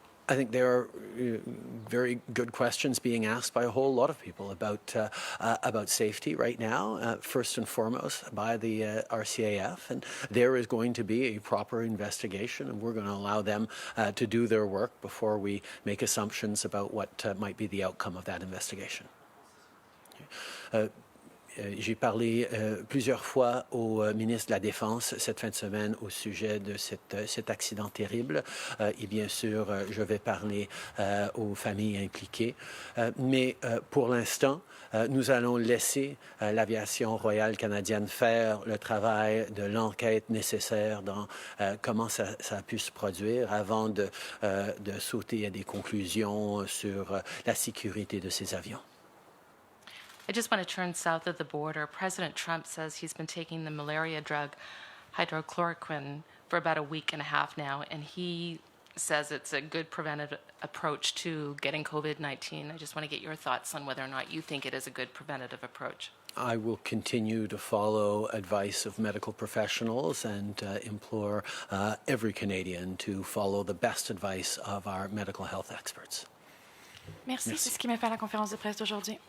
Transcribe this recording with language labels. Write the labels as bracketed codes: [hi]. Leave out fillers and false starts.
[en] I think there are very good questions being asked by a whole lot of people about safety right now, first and foremost by the RCAF, and there is going to be a proper investigation, and we're going to allow them to do their work before we make assumptions about what might be the outcome of that investigation. [fr] J'ai parlé plusieurs fois au ministre de la Défense cette fin de semaine au sujet de cet accident terrible. Et bien sûr, je vais parler aux familles impliquées. Mais pour l'instant, nous allons laisser l'aviation royale canadienne faire le travail de l'enquête nécessaire dans comment ça a pu se produire avant de sauter à des conclusions sur la sécurité de ces avions. [en] I just want to turn south of the border. President Trump says he's been taking the malaria drug hydrochloroquine for about a week and a half now, and he says it's a good preventive approach to getting COVID-19. I just want to get your thoughts on whether or not you think it is a good preventative approach. I will continue to follow advice of medical professionals and implore every Canadian to follow the best advice of our medical health experts. [fr] Merci. C'est ce qui met fin à la conférence de presse d'aujourd'hui.